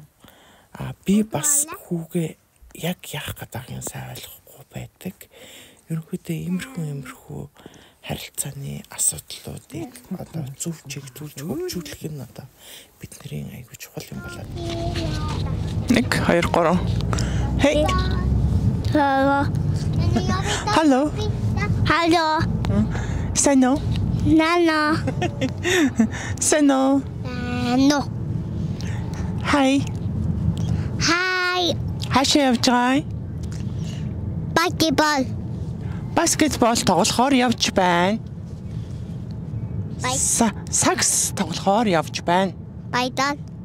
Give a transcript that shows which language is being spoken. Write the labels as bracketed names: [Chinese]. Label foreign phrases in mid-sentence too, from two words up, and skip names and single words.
[Mongolian] Би бас хүүгээ яг яах гэдэг юм сайн ойлгохгүй байдаг. Ерөнхийдөө иймэрхүү харилцааны асуудлуудыг одоо зөв чиглүүлж хөгжүүлэх нь одоо бидний аягүй чухал юм болоод. [English] 1 2 3. Hey. Hello. Hello. Say no. Nana. Say no. No. Hi. Hi. [Mongolian] Хашаа явж байгаа? [English] Basketball. [Mongolian] Баскетбол тоглохоор явж байна. Сакс тоглохоор явж байна. Баядан.